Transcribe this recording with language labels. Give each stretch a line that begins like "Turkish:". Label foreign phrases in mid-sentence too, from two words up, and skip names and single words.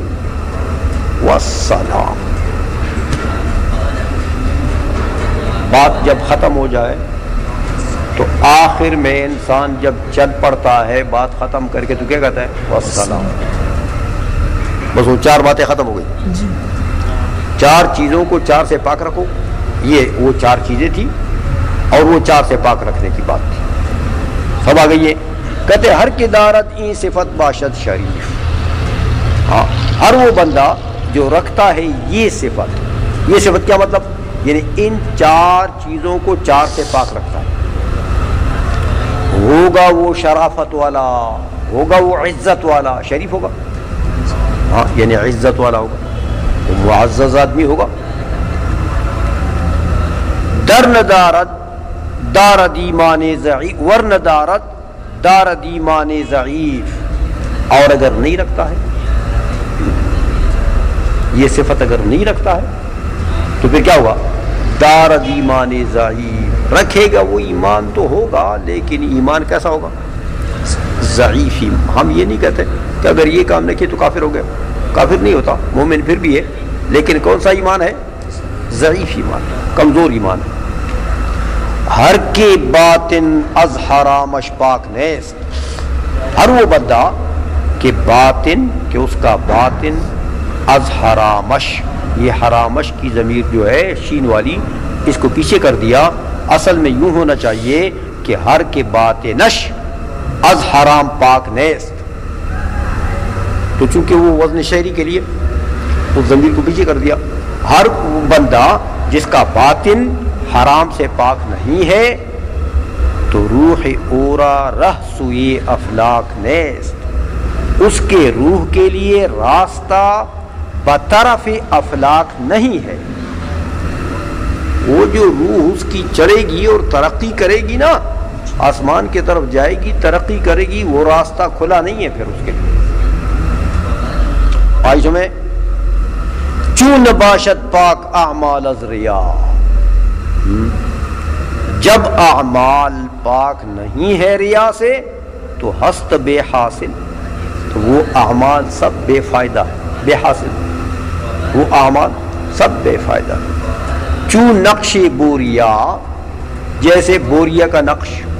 Urdu: والسلام، بات جب ختم ہو جائے تو آخر میں انسان جب چل پڑتا ہے بات ختم کر کے تو کیا کہتا ہے؟ والسلام. بس وہ چار باتیں ختم ہو گئی. چار چیزوں کو چار سے پاک رکھو، یہ وہ چار چیزیں تھی اور وہ چار سے پاک رکھنے کی بات تھی. سب آ گئی ہے. کہتے
Persian: ہر کی دارت این صفت باشد شریف.
Urdu: ہاں، ہر وہ بندہ جو رکھتا ہے یہ صفت. یہ صفت کیا مطلب؟ یعنی ان چار چیزوں کو چار سے پاک رکھتا ہے. ہوگا وہ شرافت والا، ہوگا وہ عزت والا. شریف ہوگا، ہاں، یعنی عزت والا ہوگا، معزز آدمی ہوگا.
Persian: در ندارت دارد ایمان ضعیف، ور ندارت دارد ایمان ضعیف.
Urdu: اور اگر نہیں رکھتا ہے یہ صفت، اگر نہیں رکھتا ہے تو پھر کیا ہوگا؟
Persian: دارد ایمان ضعیف.
Urdu: رکھے گا وہ ایمان تو ہوگا، لیکن ایمان کیسا ہوگا؟ ضعیف. ہم یہ نہیں کہتے کہ اگر یہ کام نہیں کیے تو کافر ہو گیا. کافر نہیں ہوتا، مومن پھر بھی ہے، لیکن کون سا ایمان ہے؟ ضعیف ایمان، کمزور ایمان ہے.
Persian: ہر کے باطن از حرامش پاک نیست.
Urdu: ہر وہ بندہ کہ باطن، کہ اس کا باطن
Persian: از حرامش،
Urdu: یہ حرامش کی ضمیر جو ہے شین والی، اس کو پیچھے کر دیا. اصل میں یوں ہونا چاہیے کہ
Persian: ہر کے باطنش از حرام پاک نیست.
Urdu: تو چونکہ وہ وزن شعری کے لیے اس ضمیر کو پیچھے کر دیا. ہر بندہ جس کا باطن حرام سے پاک نہیں ہے تو
Persian: روح اورا رہ سوئے افلاک نیست.
Urdu: اس کے روح کے لیے راستہ بطرف افلاک نہیں ہے. وہ جو روح اس کی چڑھے گی اور ترقی کرے گی نا، آسمان کی طرف جائے گی، ترقی کرے گی، وہ راستہ کھلا نہیں ہے پھر اس کے لیے.
Persian: آج میں چون باشد پاک اعمال از ریا.
Urdu: جب اعمال پاک نہیں ہے ریا سے تو
Persian: ہست بے حاصل،
Urdu: تو وہ اعمال سب بے فائدہ ہے، بے حاصل. وہ اعمال سب بے فائدہ ہے.
Persian: چون نقش بوریا،
Urdu: جیسے بوریا کا نقش.